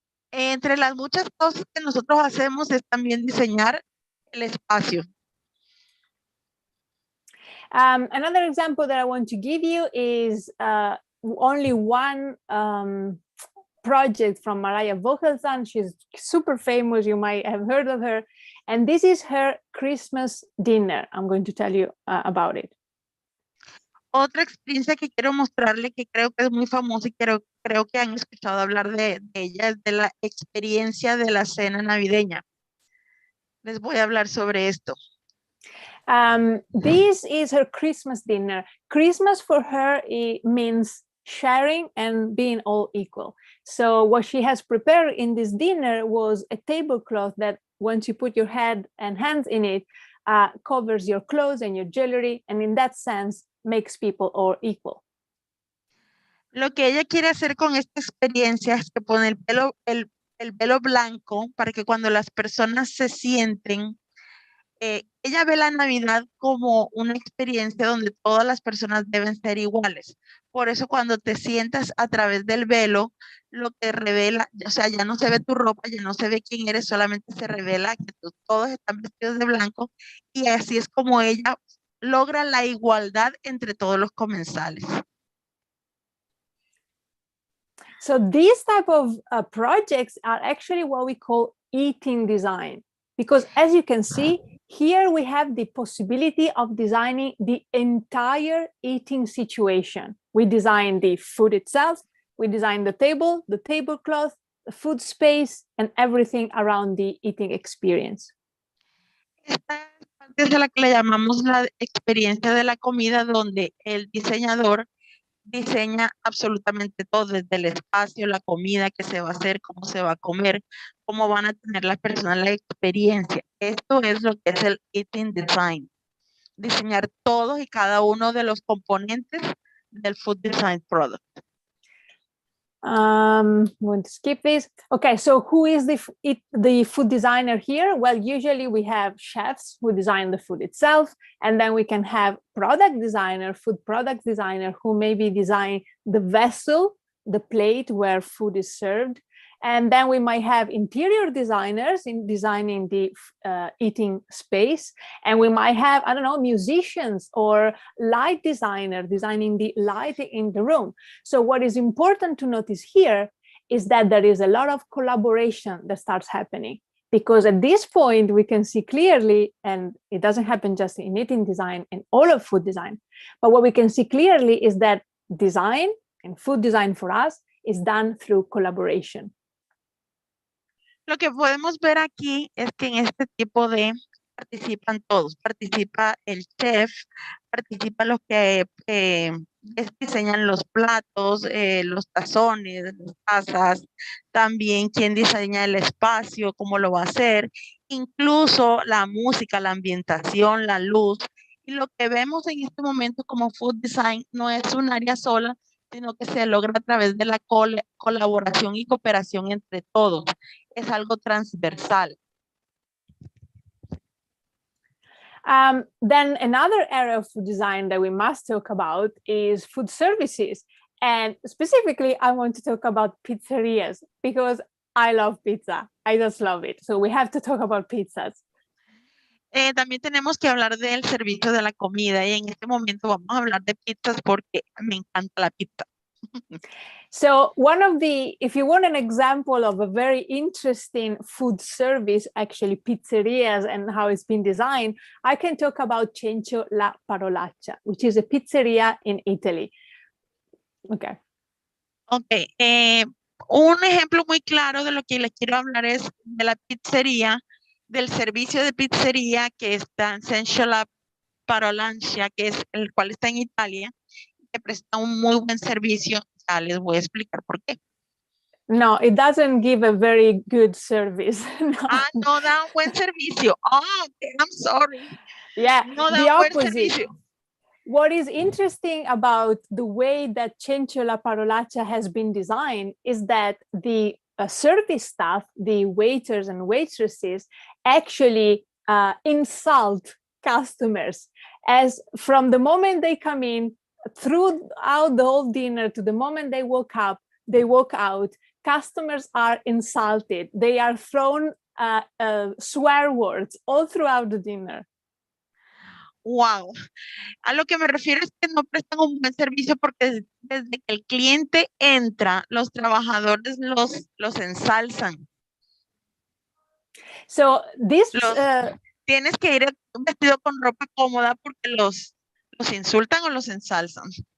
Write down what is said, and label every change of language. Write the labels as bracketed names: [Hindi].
[Spanish] Entre las muchas cosas que nosotros hacemos es también diseñar el espacio. [English] Another example that I want to give you is only one project from Mariah Vogelzang. She's super famous. You might have heard of her. And this is her Christmas dinner. I'm going to tell you about it. [Spanish] Otra experiencia que quiero mostrarle, que creo que es muy famosa y creo que han escuchado hablar de ella, es de la experiencia de la cena navideña. Les voy a hablar sobre esto. [English] This is her Christmas dinner. Christmas for her, it means sharing and being all equal. So what she has prepared in this dinner was a tablecloth that once you put your head and hands in it, covers your clothes and your jewelry, and in that sense, makes people all equal. [Spanish] Lo que ella quiere hacer con esta experiencia es que pone el velo blanco para que cuando las personas se sienten, ella ve la Navidad como una experiencia donde todas las personas deben ser iguales. Por eso cuando te sientas a través del velo, lo que revela, o sea, ya no se ve tu ropa, ya no se ve quién eres, solamente se revela que todos están vestidos de blanco, y así es como ella logra la igualdad entre todos los comensales. [English] So these type of projects are actually what we call eating design, because as you can see, here we have the possibility of designing the entire eating situation. We design the food itself, we design the table, the tablecloth, the food space, and everything around the eating experience. [Spanish] Esta parte es a la que le llamamos la experiencia de la comida, donde el diseñador diseña absolutamente todo, desde el espacio, la comida que se va a hacer, cómo se va a comer, cómo van a tener las personas la experiencia. Esto es lo que es el eating design. Diseñar todos y cada uno de los componentes del food design product. [English] I'm going to skip this. Okay, so who is the food designer here? Well, usually we have chefs who design the food itself, and then we can have product designer, food product designer, who maybe design the vessel, the plate where food is served. And then we might have interior designers in designing the eating space. And we might have, I don't know, musicians or light designer designing the lighting in the room. So what is important to notice here is that there is a lot of collaboration that starts happening. Because at this point, we can see clearly, and it doesn't happen just in eating design and all of food design, but what we can see clearly is that design and food design for us is done through collaboration. [Spanish] Lo que podemos ver aquí es que en este tipo de participan todos. Participa el chef, participan los que diseñan los platos, los tazones, las tazas, también quién diseña el espacio, cómo lo va a hacer, incluso la música, la ambientación, la luz. Y lo que vemos en este momento como food design no es un área sola, sino que se logra a través de la colaboración y cooperación entre todos. Es algo transversal. [English] Then another area of food design that we must talk about is food services. And specifically, I want to talk about pizzerias because I love pizza. I just love it. So we have to talk about pizzas. [Spanish] También tenemos que hablar del servicio de la comida y en este momento vamos a hablar de pizzas porque me encanta la pizza. [English] So if you want an example of a very interesting food service, actually pizzerias and how it's been designed, I can talk about Cencio La Parolaccia, which is a pizzeria in Italy. Okay. [Spanish] Ok, un ejemplo muy claro de lo que les quiero hablar es de la pizzería, del servicio de pizzería que está en Cencio La Parolaccia, que es el cual está en Italia, que presta un muy buen servicio. Ya les voy a explicar por qué. [English] No, it doesn't give a very good service. No. [Spanish] No da un buen servicio. [English] Okay, I'm sorry. Yeah, [Spanish] No da [English] the [Spanish] un buen [English] opposite. [Spanish] servicio. [English] What is interesting about the way that Cencio La Parolaccia has been designed is that the service staff, the waiters and waitresses, actually insult customers, as from the moment they come in, throughout the whole dinner to the moment they walk out, customers are insulted. They are thrown swear words all throughout the dinner. Wow. [Spanish] A lo que me refiero es que no prestan un buen servicio porque desde que el cliente entra, los trabajadores los ensalzan. [English] So this [Spanish] tienes que ir vestido con ropa cómoda porque los insultan o los ensalzan.